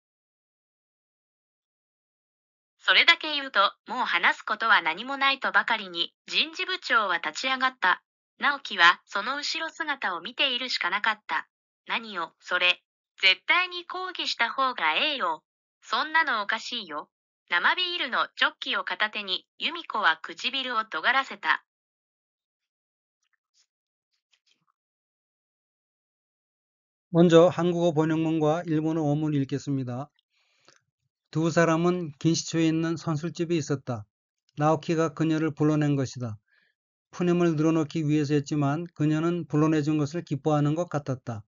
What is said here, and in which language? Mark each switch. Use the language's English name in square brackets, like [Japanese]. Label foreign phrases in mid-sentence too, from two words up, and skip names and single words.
[Japanese] それだけ言うと、もう話すことは何もないとばかりに、人事部長は立ち上がった。直樹はその後ろ姿を見ているしかなかった。何よ、それ。絶対に抗議した方がええよ。そんなのおかしいよ。生ビールのジョッキを片手に、由美子は唇を尖らせた。 [Korean] 먼저 한국어 번역문과 일본어 원문을 읽겠습니다. 두 사람은 긴시초에 있는 선술집에 있었다. 나오키가 그녀를 불러낸 것이다. 푸념을 늘어놓기 위해서였지만 그녀는 불러내준 것을 기뻐하는 것 같았다.